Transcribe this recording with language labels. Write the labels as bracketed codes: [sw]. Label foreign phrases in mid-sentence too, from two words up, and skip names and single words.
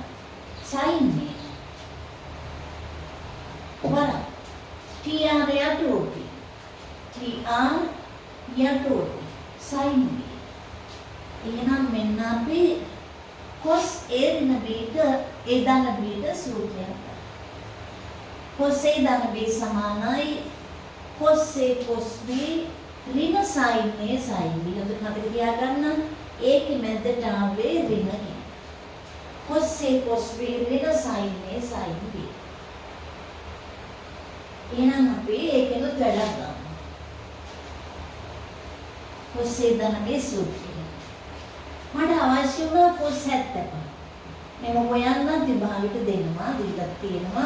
[si] sin මේ වර TR යට ඕටි. TR යට ඕටි. sin මේ. එහෙනම් මෙන්න අපි cos A ඍණ B ට A ධන B ට සූත්‍රයක්. cos A ධන B සමානයි cos A cos B ඍණ sin A sin B. හොඳට මතක තියාගන්න. ඒකෙ මැදට ආවේ ඍණ කියන. cos A cos B ඍණ sin A sin B. එහෙනම් අපි ඒකෙනුත් වැඩක් ගමු. cos A ධන B සූත්‍රය. මට අවශ්‍ය වුණා cos 75. මේක හොයන්න විභාගෙට දෙනවා දීලා තියෙනවා.